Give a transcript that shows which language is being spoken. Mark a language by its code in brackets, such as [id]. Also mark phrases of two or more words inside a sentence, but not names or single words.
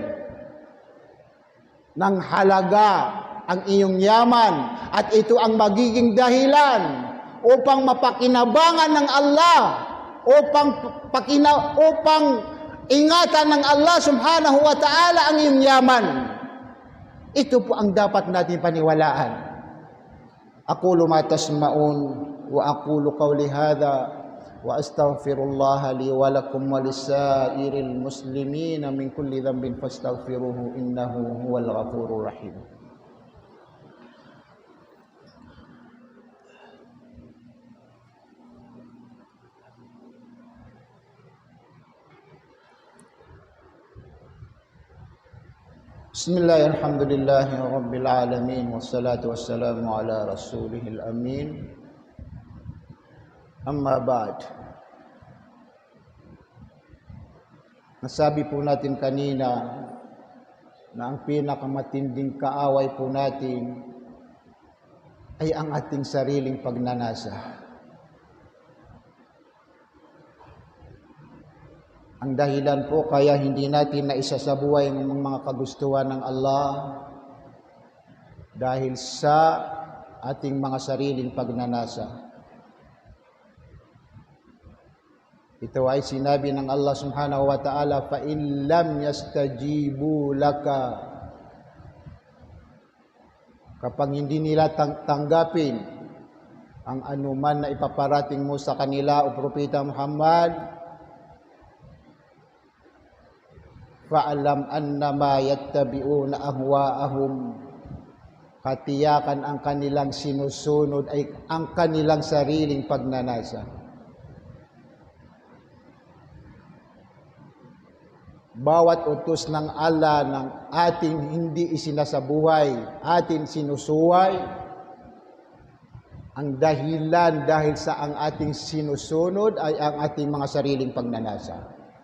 [tl] ng halaga ang iyong yaman, at ito ang magiging dahilan upang mapakinabangan ng Allah, upang ingatan ng Allah [ar] سبحانه وتعالى [tl] ang iyong yaman. Ito po ang dapat natin paniwalaan. [ar] أقول ما تسمعون وأقول قولي هذا وأستغفر الله لي ولكم ولسائر المسلمين من كل ذنب فاستغفروه إنه هو الغفور الرحيم. بسم الله، الحمد لله رب العالمين، والصلاة والسلام على رسوله الأمين. أما بعد. [tl] Nasabi po natin kanina na ang pinakamatinding kaaway po natin ay ang ating sariling pagnanasa. Ang dahilan po kaya hindi natin naisasabuhay ang mga kagustuhan ng Allah dahil sa ating mga sariling pagnanasa. Ito ay sinabi ng Allah [ar] سبحانه وتعالى, فَإِنْ لَمْ يَسْتَجِيبُوا لَكَ. [tl] Kapag hindi nila tanggapin ang anuman na ipaparating mo sa kanila o Propeta Muhammad, [ar] فاعلم أنما يتبعون أهواءهم. [tl] Katiyakan ang kanilang sinusunod ay ang kanilang sariling pagnanasa. Bawat utos ng Allah ng ating hindi isinasabuhay, ating sinusuway, ang dahilan dahil sa ang ating sinusunod ay ang ating mga sariling pagnanasa.